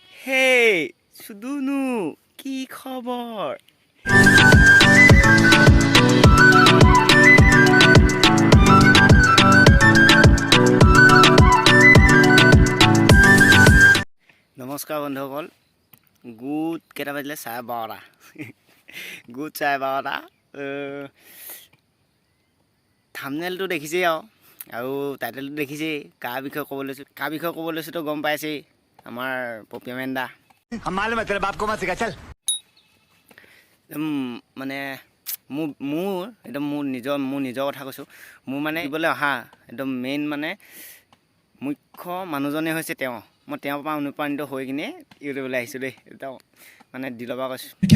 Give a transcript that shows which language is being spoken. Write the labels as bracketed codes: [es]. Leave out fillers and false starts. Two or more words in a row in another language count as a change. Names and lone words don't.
[as] হেই সুদুনু কি খবৰ নমস্কাৰ বন্ধুসকল গুড কেইটা বাজিলে 12:30 গুড 12:30 থাম্বনেলটো দেখিছেই আৰু টাইটেলটো দেখিছেই কাৰ বিষয়ে ক'ব লৈছোঁ তো গম পাইছেই আমাৰ পপিয়ামেন দা [hi] मालूम है तेरे बाप को मत सिखा चल [as] মানে মোৰ একদম মোৰ নিজৰ কথা কৈছোঁ মোৰ মানে দিবলৈ অহা একদম মেইন মানে মুখ্য মানুহজনে হৈছে তেওঁ মই তেওঁৰ পৰা অনুপ্ৰাণিত হৈ কিনে ইউটিউবলৈ আহিছোঁ দেই একদম মানে দিলৰ পৰা কৈছোঁ